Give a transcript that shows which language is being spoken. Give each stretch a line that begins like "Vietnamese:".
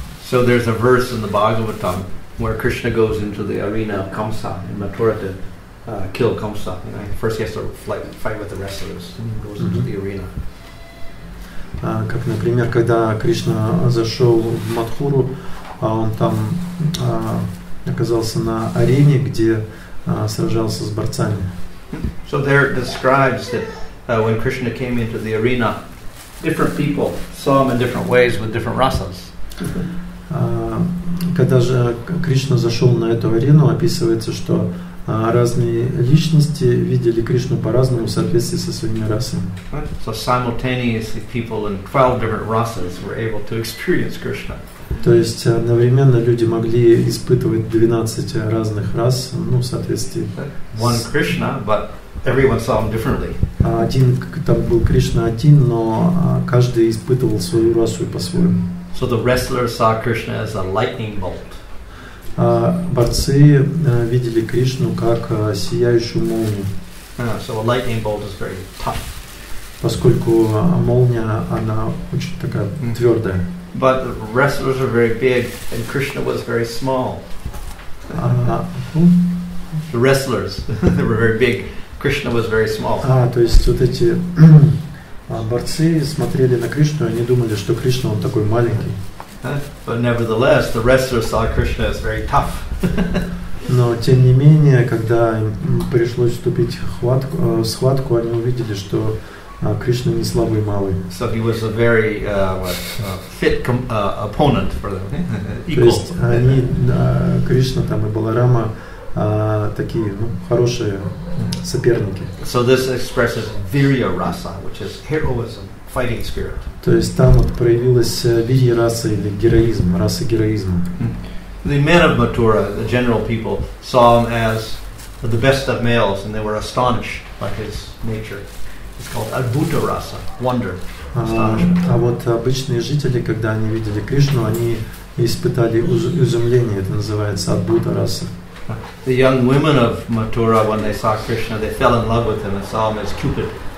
English: So there's a verse in the Bhagavatam where Krishna goes into the arena of Kamsa in Mathura to kill Kamsa. First he has to fight with the wrestlers and he goes into the arena.
Russian: Как, например, когда Кришна зашел в Мадхуру, он там оказался на арене, где сражался с борцами.
English: So there it describes that when Krishna came into the arena, different people saw him in different ways with different rasas.
Russian: Когда же Кришна зашел на эту арену, описывается, что разные личности видели Кришну по-разному в соответствии со своими расами.
English: So simultaneously people in 12 different rasas were able to experience Krishna.
Russian: То есть одновременно люди могли испытывать 12 разных рас, в соответствии.
English: One Krishna, but everyone saw him differently.
Russian: Там был Кришна один, но каждый испытывал свою расу по-своему.
English: So the wrestlers saw Krishna as a lightning bolt.
Russian: Борцы видели Кришну как сияющую молнию.
English: So a lightning bolt is very tough.
Russian: Поскольку молния, она очень такая твердая.
English: But the wrestlers are very big, and Krishna was very small. The wrestlers, they were very big. Krishna was very small.
Russian: То есть вот эти борцы смотрели на Кришну, и они думали, что Кришна он такой маленький.
English: But nevertheless, the wrestlers saw Krishna as very tough.
Russian: Но тем не менее, когда им пришлось вступить в схватку, они увидели, что Кришна не слабый малый.
English: So he was a very fit opponent for them.
Russian: То есть они, Кришна там и Баларама, такие хорошие соперники.
English: So this expresses virya rasa, which is heroism, fighting spirit.
Russian: То есть там вот проявилась вирья раса или героизм, раса героизма.
English: The men of Mathura, the general people, saw him as the best of males, and they were astonished by his nature. It's called adbhuta rasa, wonder, astonishment.
Russian: А вот обычные жители, когда они видели Кришну, они испытали изумление. Это называется адбhuta раса.
English: The young women of Mathura, when they saw Krishna, they fell in love with him and saw him as Cupid.